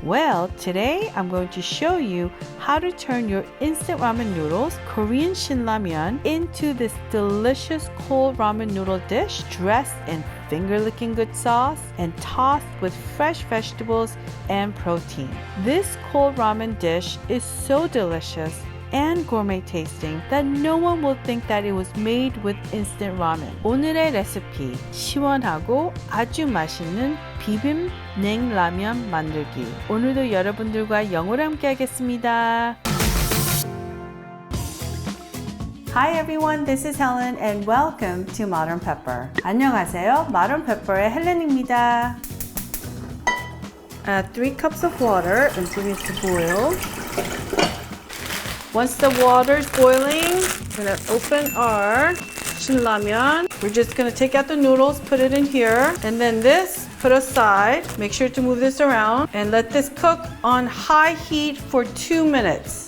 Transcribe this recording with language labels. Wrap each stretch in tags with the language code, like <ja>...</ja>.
<en>Well, today I'm going to show you how to turn your instant ramen noodles, Korean Shin Ramyeon, into this delicious cold ramen noodle dish dressed in finger-licking good sauce and tossed with fresh vegetables and protein. This cold ramen dish is so delicious and gourmet tasting that no one will think that it was made with instant ramen.</en> <ko>오늘의 레시피, 시원하고 아주 맛있는 비빔 냉라면 만들기. 오늘도 여러분들과 영어로 함께 하겠습니다.</ko> <en>Hi everyone, this is Helen and welcome to Modern Pepper.</en> <ko>안녕하세요, Modern Pepper의 헬렌입니다.</ko> <en>Add 3 cups of water and bring it to boil. Once the water is boiling, we're going to open our Shin Ramyeon. We're just going to take out the noodles, put it in here, and then this, put aside. Make sure to move this around and let this cook on high heat for 2 minutes.</en>